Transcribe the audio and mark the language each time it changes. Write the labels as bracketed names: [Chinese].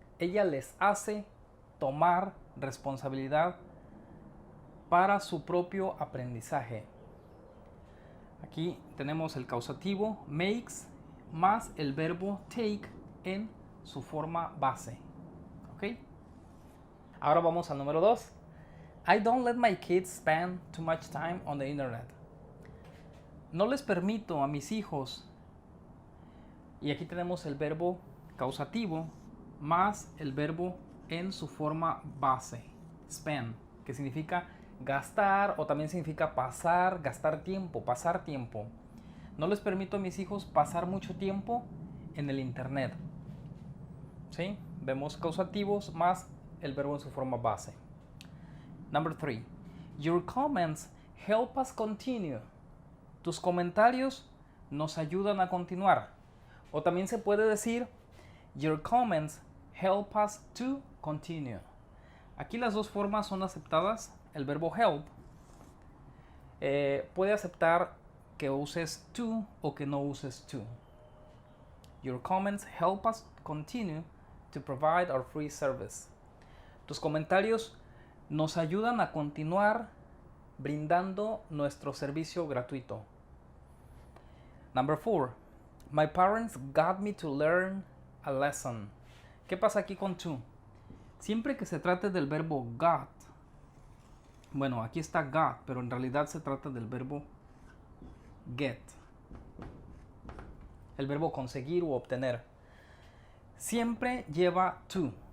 [Spanish] Ella les hace tomar responsabilidad para su propio aprendizaje. Aquí tenemos el causativo makes más el verbo take en su forma base. ¿Ok? Ahora vamos al número 2. [English] I don't let my kids spend too much time on the internet. [Spanish] No les permito a mis hijos, y aquí tenemos el verbo causativo más el verbo en su forma base, spend, que significa gastar o también significa pasar, gastar tiempo, pasar tiempo. No les permito a mis hijos pasar mucho tiempo en el internet. ¿Sí? Vemos causativos más el verbo en su forma base. Number 3. [English] Your comments help us continue. [Spanish] Tus comentarios nos ayudan a continuar. O también se puede decir [English] your comments help us to continue. [Spanish] Aquí las dos formas son aceptadas. El verbo help puede aceptar que uses to o que no uses to. [English] Your comments help us continue to provide our free service. [Spanish] Tus comentarios nos ayudan a continuar brindando nuestro servicio gratuito. [English] Number 4. My parents got me to learn a lesson. [Spanish] ¿Qué pasa aquí con to? Siempre que se trate del verbo got, bueno, aquí está got, pero en realidad se trata del verbo get. El verbo conseguir u obtener. Siempre lleva to.